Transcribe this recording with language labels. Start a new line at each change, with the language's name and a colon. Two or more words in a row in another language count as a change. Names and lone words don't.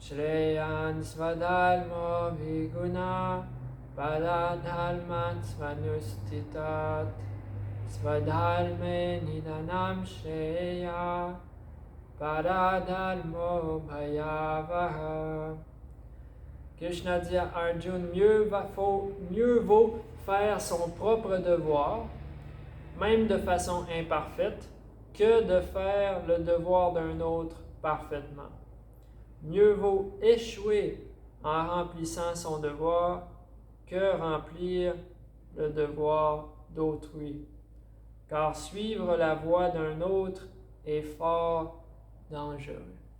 Sanskrit: Shreyan svadharmo viguna paradharman svanustitat svadharme nidanam shreya paradharmo bhayavaha.
French: Krishna dit à Arjuna, mieux vaut faire son propre devoir, même de façon imparfaite, que de faire le devoir d'un autre parfaitement. Mieux vaut échouer en remplissant son devoir que remplir le devoir d'autrui, car suivre la voie d'un autre est fort dangereux.